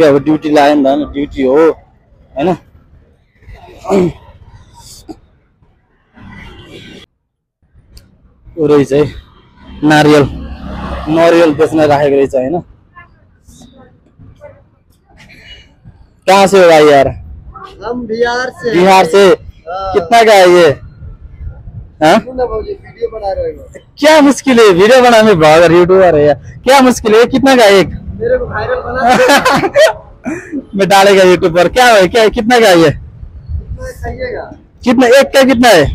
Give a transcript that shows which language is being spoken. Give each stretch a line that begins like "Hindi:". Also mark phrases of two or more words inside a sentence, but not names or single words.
Nepali: अब ड्युटी लाग्यो नि त, ड्युटी हो होइन। रहेछ है नरियल बेच्न राखेको रहेछ होइन।
Hindi: कहाँ से हो भाई यार? हम बिहार से। कितना का है ये? वीडियो बना रहे हो। क्या मुश्किल है वीडियो बनाने में?
English: blogger YouTuber
Hindi: है यार, क्या मुश्किल है? कितना का एक? मेरे को वायरल बना मैं डालेगा यूट्यूब पर। क्या है, क्या कितना का ये? कितना एक का कितना है?